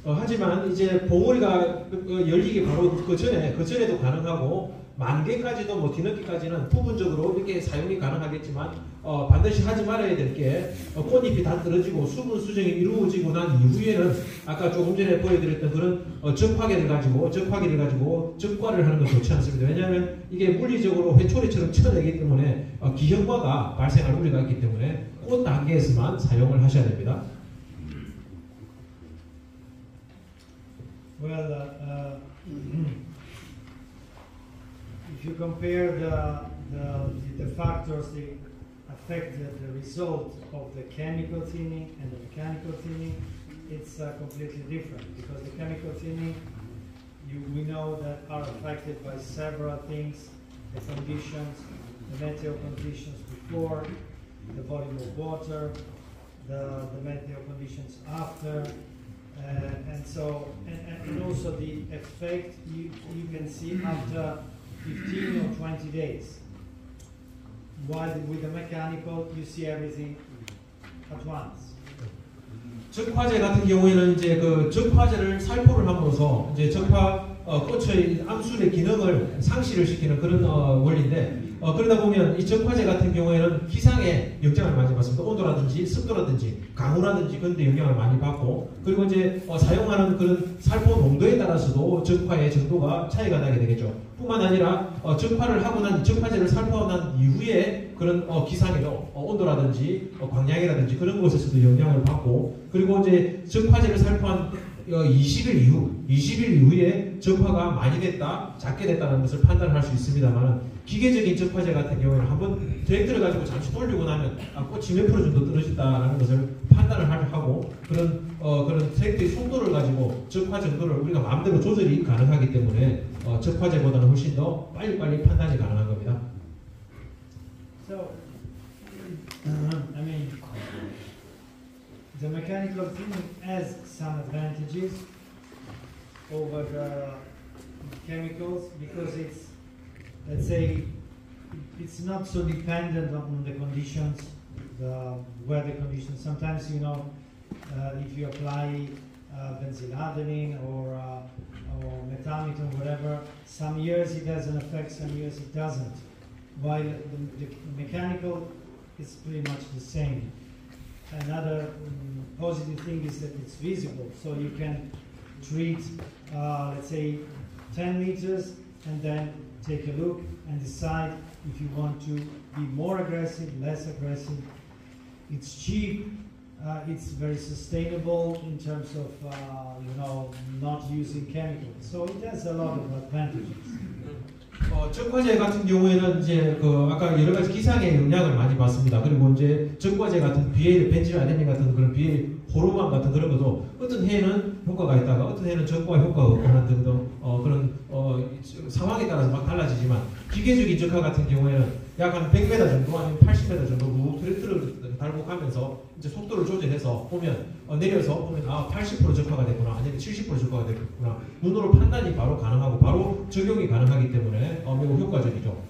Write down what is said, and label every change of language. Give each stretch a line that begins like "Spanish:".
Korean: 하지만 이제 봉오리가 열리기 바로 그 전에도 가능하고 만개까지도 뭐 뒤늦게까지는 부분적으로 이렇게 사용이 가능하겠지만 반드시 하지 말아야 될 게 꽃잎이 다 떨어지고 수분 수정이 이루어지고 난 이후에는 아까 조금 전에 보여드렸던 그런 적화기를 가지고 적과를 하는 건 좋지 않습니다. 왜냐하면 이게 물리적으로 회초리처럼 쳐내기 때문에 기형과가 발생할 우려가 있기 때문에 꽃 단계에서만 사용을 하셔야 됩니다.
English: Well, if you compare the factors that affect the result of the chemical thinning and the mechanical thinning, it's completely different because the chemical thinning, we know that are affected by several things: the conditions, the meteo conditions before, the volume of water, the meteo conditions after. And so, and also the effect you can see after 15 or 20 days. While with the mechanical, you see everything at once.
Korean: 적화제 같은 경우에는 이제 그 적화제를 살포를 함으로써 이제 적화 꽃의 암술의 기능을 상실을 시키는 그런 원리인데 그러다 보면 이 적화제 같은 경우에는 기상에 영향을 많이 받습니다. 온도라든지 습도라든지 강우라든지 그런 데 영향을 많이 받고 그리고 이제 사용하는 그런 살포 농도에 따라서도 적화의 정도가 차이가 나게 되겠죠. 뿐만 아니라 적화를 하고 난 적화제를 살포하고 난 이후에 그런 기상에도 온도라든지 광량이라든지 그런 것에서도 영향을 받고 그리고 이제 적화제를 살포한 20일 이후에 적화가 많이 됐다, 작게 됐다는 것을 판단할 수 있습니다만 기계적인 적화제 같은 경우에는 한번 트랙터를 가지고 잠시 돌리고 나면 꽃이 몇 프로 정도 떨어졌다라는 것을 판단을 하고 그런 트랙터의 속도를 가지고 적화 정도를 우리가 마음대로 조절이 가능하기 때문에 적화제보다는 훨씬 더 빨리빨리 판단이 가능한 겁니다.
English: So, I mean, the mechanical thinning has some advantages over the chemicals because it's, let's say, it's not so dependent on the conditions, the weather conditions. Sometimes, you know, if you apply benzyladenine or methamphetamine, whatever, some years it has an effect, some years it doesn't. While the mechanical is pretty much the same. Another positive thing is that it's visible, so you can treat, let's say, 10 liters and then take a look and decide if you want to be more aggressive, less aggressive. It's cheap, it's very sustainable in terms of, you know, not using chemicals. So it has a lot of advantages.
Korean: 적화제 같은 경우에는 이제 아까 여러 가지 기상의 영향을 많이 받습니다. 그리고 이제 적화제 같은 BA, 벤질아데닌 같은 그런 BA 호르몬 같은 그런 것도 어떤 해에는 효과가 있다가 어떤 해에는 적과 효과가 없거나 등등 그런 상황에 따라서 막 달라지지만 기계적인 적화 같은 경우에는 약 한 100m 정도 아니면 80m 정도 트랙터를 달고 가면서 이제 속도를 조절해서 보면 내려서 보면 80% 적화가 됐구나 아니면 70% 적화가 됐구나 눈으로 판단이 바로 가능하고 바로 적용이 가능하기 때문에 매우 효과적이죠.